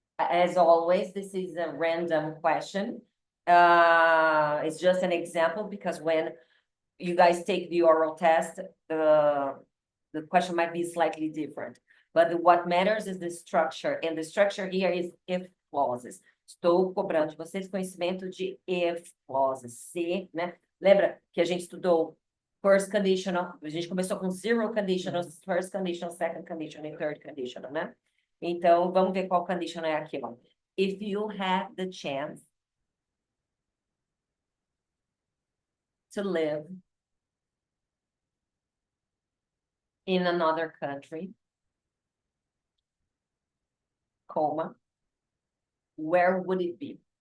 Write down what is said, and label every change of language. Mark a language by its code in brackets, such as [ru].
[en] as always, this is a random question. It's just an example because when you guys take the oral test, the question might be slightly different. But what matters is the structure, and the structure here is if clauses. [pt] Estou cobrando de vocês conhecimento de if clauses, se, né? Lembra que a gente estudou first conditional, a gente começou com zero conditional, first conditional, second conditional e third conditional, né? Então, vamos ver qual conditional é aqui, ó. [en] If you have the chance to live in another country, comma, where would it be?